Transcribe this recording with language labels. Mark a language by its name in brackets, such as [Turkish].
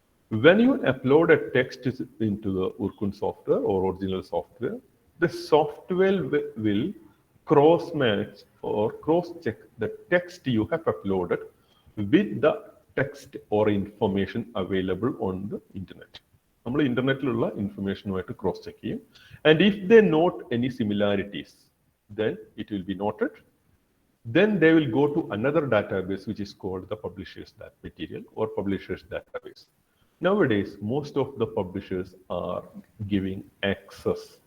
[English] When you upload a text into the Urkund software or Original software, the software will cross-match or cross-check the text you have uploaded with the text or information available on the internet. [Malayalam] നമ്മൾ ഇന്റർനെറ്റിലുള്ള ഇൻഫർമേഷനുമായിട്ട് cross check ചെയ്യും. [English] And if they note any similarities, then it will be noted. Then they will go to another database which is called the publishers material or publishers database. Nowadays, most of the publishers are giving access.